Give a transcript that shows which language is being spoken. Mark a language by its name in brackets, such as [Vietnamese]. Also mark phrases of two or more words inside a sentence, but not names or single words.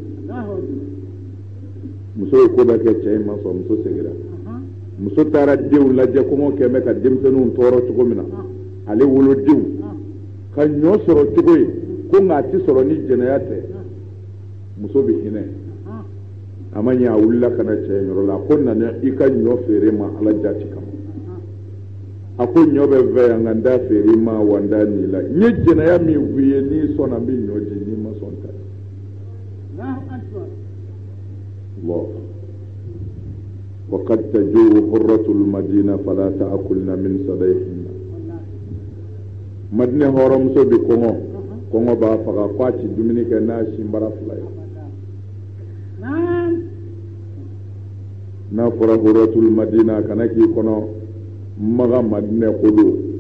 [Bambara] muso ye ko bɛɛ kɛ cɛ in ma sɔn muso seginna muso taara denw lajɛ kɔngɔ kɛmɛ ka denmisɛnninw tɔɔrɔ cogo min na ale wolodenw ka ɲɔ sɔrɔ cogo ye ko nka a tɛ sɔrɔ ni jɛnɛya tɛ muso bɛ hinɛ a ma ɲɛ a wulila ka na cɛ yɔrɔ la a ko nana i ka ɲɔ feere ma ala jati kama a ko ɲɔ bɛ fɛ yan nka n t'a feere ma wa n t'a ni la n ye jɛnɛya min f'i ye n'i sɔnna n bɛ ɲɔ di n'i ma sɔn ta [Arabic] وقد تجوع حرة المدينة فلا تأكلن من صديهن [Bambara] madina hɔrɔmuso bɛ kɔngɔ b'a faga k'a ci dumuni kɛ n'a sinbara fila ye n'a fɔra [Arabic] حرة المدينة [Bambara] kana k'i kɔnɔ maga madina ko don